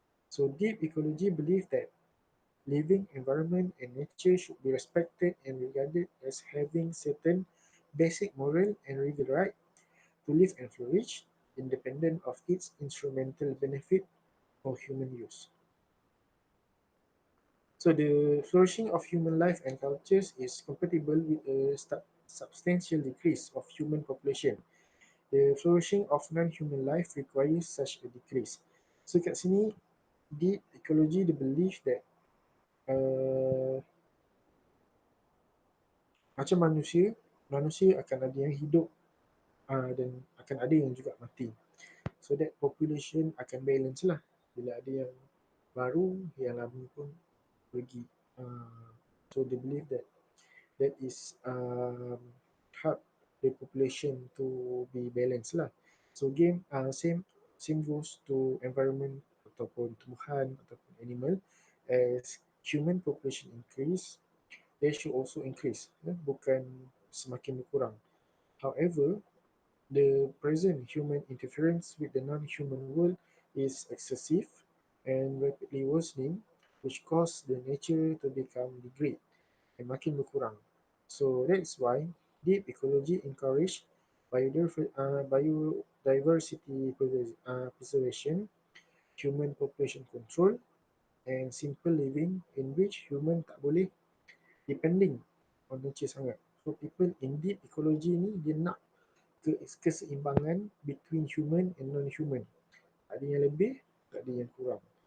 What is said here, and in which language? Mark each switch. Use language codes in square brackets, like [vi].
[en] So deep ecology believes that living environment and nature should be respected and regarded as having certain basic moral and legal right to live and flourish, independent of its instrumental benefit for human use. So the flourishing of human life and cultures is compatible with a substantial decrease of human population. The flourishing of non-human life requires such a decrease. [ms] So kat sini, deep ecology, [en] the belief that [ms] uh, macam manusia, manusia akan ada yang hidup dan akan ada yang juga mati. [en] So that population [ms] akan [en] balance [ms] lah. Bila ada yang baru, yang lama pun pergi. [en] So they believe that that is help the population to be balanced lah. So again, same goes to environment [ms] ataupun tumbuhan ataupun [en] animal, as human population increase, they should also increase, [ms] bukan semakin berkurang. [en] However, the present human interference with the non-human world is excessive and rapidly worsening, which cause the nature to become degrade and [ms] makin berkurang. [en] So that's why deep ecology encourage biodiversity preservation, human population control, and simple living in which human [ms] tak boleh [en] depending on nature [ms] sangat. [en] So people in deep ecology [ms] ni dia nak keseimbangan [en] between human and non-human. [ms] Tak ada yang lebih, tak ada yang kurang.